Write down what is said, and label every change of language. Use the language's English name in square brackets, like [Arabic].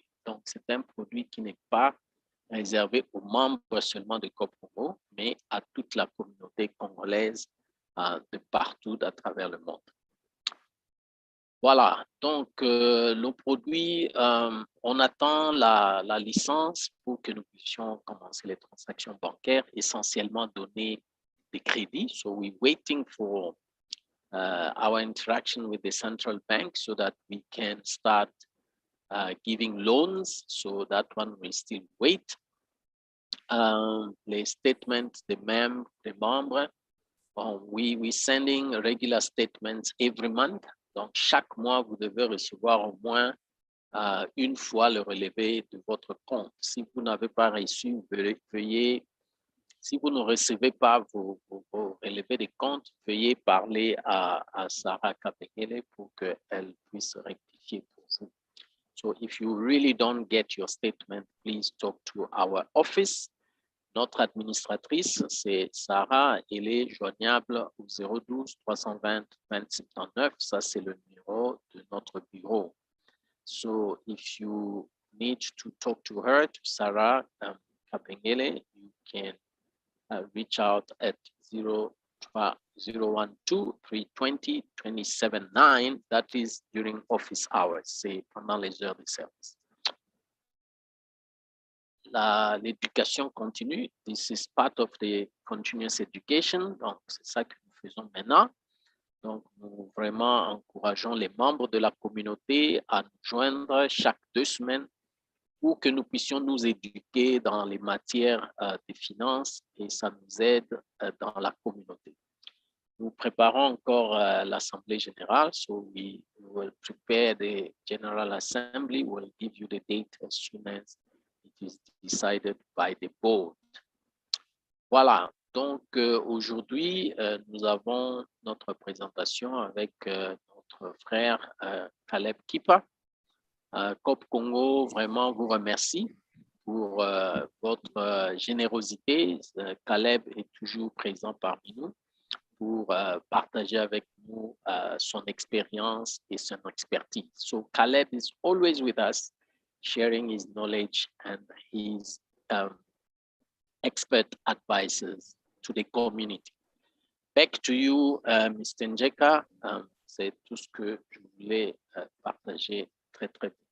[French] Donc, c'est un produit qui n'est pas réservé aux membres seulement de CoopCongo, mais à toute la communauté congolaise de partout à travers le monde. Voilà, donc le produit, on attend la licence pour que nous puissions commencer les transactions bancaires, essentiellement donner des crédits. [English] So we're waiting for our interaction with the central bank so that we can start giving loans. So that one will still wait. [French] Les statements des membres, [English] we're sending regular statements every month. [French] Donc, chaque mois, vous devez recevoir au moins une fois le relevé de votre compte. Si vous n'avez pas reçu, veuillez, si vous ne recevez pas vos relevés de compte, veuillez parler à Sarah Kapengele pour qu'elle puisse rectifier pour vous. [English] So, if you really don't get your statement, please talk to our office. [French] Notre administratrice, c'est Sarah. Elle est joignable au 012 320 2079. Ça, c'est le numéro de notre bureau. [English] So, if you need to talk to her, to Sarah Kapengele, you can reach out at 012 320 279. That is during office hours, [French] c'est pendant les heures de service. L'éducation continue. [English] This is part of the continuous education. [French] Donc, c'est ça que nous faisons maintenant. Donc, nous vraiment encourageons les membres de la communauté à nous joindre chaque 2 semaines pour que nous puissions nous éduquer dans les matières de finances et ça nous aide dans la communauté. Nous préparons encore l'Assemblée générale. [English] So, we will prepare the General Assembly. We'll give you the date as soon as it is decided by the board. [French] Voilà, donc aujourd'hui, nous avons notre présentation avec notre frère Caleb Kipa. CoopCongo vraiment vous remercie pour votre générosité. Caleb est toujours présent parmi nous pour partager avec nous son expérience et son expertise. [English] So Caleb is always with us, sharing his knowledge and his expert advices to the community. Back to you, Mr. Njeka. [French] C'est tout ce que je voulais partager très, très vite.